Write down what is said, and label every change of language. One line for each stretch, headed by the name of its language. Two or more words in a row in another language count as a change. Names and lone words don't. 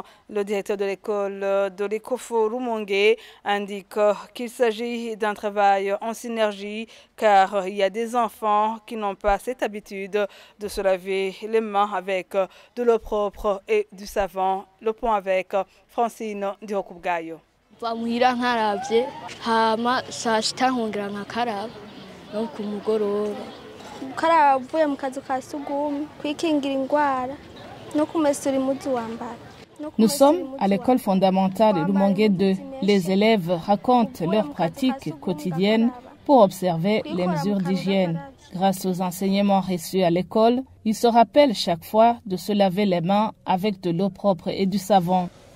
French: Le directeur de l'école de l'Ecofo Rumongue indique qu'il s'agit d'un travail en synergie car il y a des enfants qui n'ont pas cette habitude de se laver les mains avec de l'eau propre et du savon. Le point avec Francine Diokubgayo.
Rundi: Bamuhira nkaravye hama saa sita nkongera nkakaraba no ku mugoroba ukaraba uvuye mu kazi ka sugumwe kwikingira ingwara no kumesura impuzu wambara.
French: Nous sommes à l'école fondamentale Rumongue 2. Les élèves racontent leurs pratiques quotidiennes pour observer les mesures d'hygiène. Grâce aux enseignements reçus à l'école, ils se rappellent chaque fois de se laver les mains avec de l'eau propre et du savon.